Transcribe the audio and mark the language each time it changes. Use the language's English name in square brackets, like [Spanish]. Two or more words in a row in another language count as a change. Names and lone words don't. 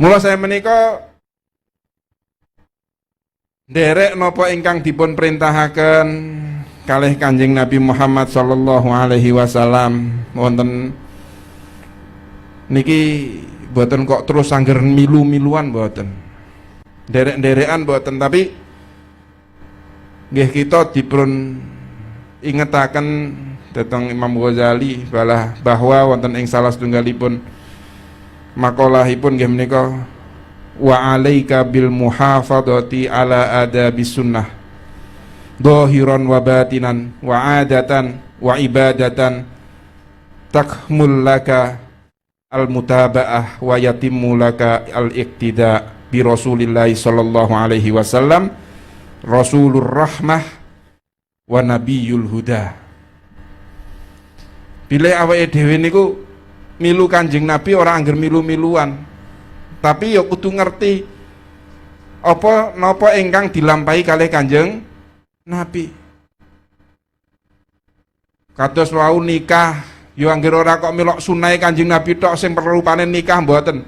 [Javanese] Mula saya menika nderek napa ingkang dipun perintahaken kalih Kanjeng Nabi Muhammad [Arabic] صلى الله عليه وسلم [Javanese] wonten niki boten kok terus angger milu-miluan boten. Derek-derekan boten, tapi nggih kita dipun ingetaken dhateng Imam Ghazali bahwa wonten ing salah setunggalipun makalahipun nggih menika [Arabic] وعليك بالمحافظة على أدب السنة ظاهرا وباطنا وعادة وعبادة تكمل لك المتابعة ويتم لك الاقتداء برسول الله صلى الله عليه وسلم رسول الرحمة ونبي الهدى. [Javanese] Bilih awake dhewe niku milu Kanjeng Nabi ora angger milu-miluan, tapi ya kudu ngerti apa napa ingkang dilampahi kalih Kanjeng Nabi. Kados wau nikah ya angger ora kok melok sunai Kanjeng Nabi tok sing perlupane nikah mboten.